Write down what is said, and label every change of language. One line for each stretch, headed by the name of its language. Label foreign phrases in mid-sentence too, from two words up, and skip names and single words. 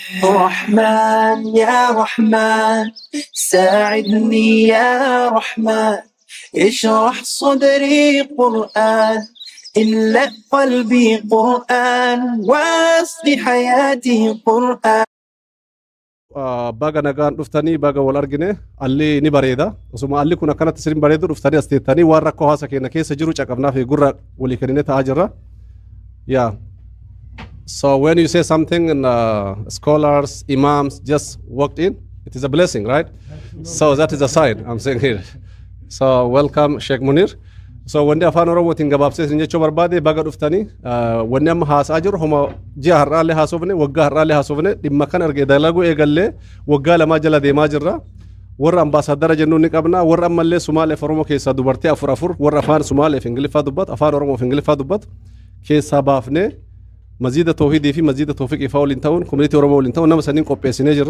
Arabic: رحمن يا رحمن ساعدني يا رحمن اشرح صدري قرآن املأ قلبي قرآن واسق حياتي قرآن.
Oromo: baga nagaan dhuftanii baga wal argine alli ni bareeda osuma alli kun akkanatti sirin bareedu dhuftanii as teettanii waan rakkoo haasa keenya keessa jiru caqabnaa fi gurra walii kennine ta'aa jirra.
English: Yeah. So when you say something and scholars, imams just walked in, it is a blessing, right? So that is a sign I'm saying here. So welcome Sheikh Munir. So when the
Oromo: afaan Oromootiin gabaabsee isin jechuu barbaade baga dhuftanii wanni amma haasaa jiru homa ji'a har'aallee haasofne waggaa har'aallee haasofne dhimma kan argee dalaguu eegallee waggaa lamaa jala deemaa jirra. Warra ambaasaadara jennuun ni qabna warra ammallee Sumaaleef Oromoo keessaa dubartii afur warra afaan Sumaaleef Ingiliffaa dubbatu afaan Oromoof Ingiliffaa dubbatu keessaa baafnee mazida tawhidii fi mazida tawfiqii faa waliin ta'uun community Oromoo waliin ta'uun nama saniin qopheessinee jirra.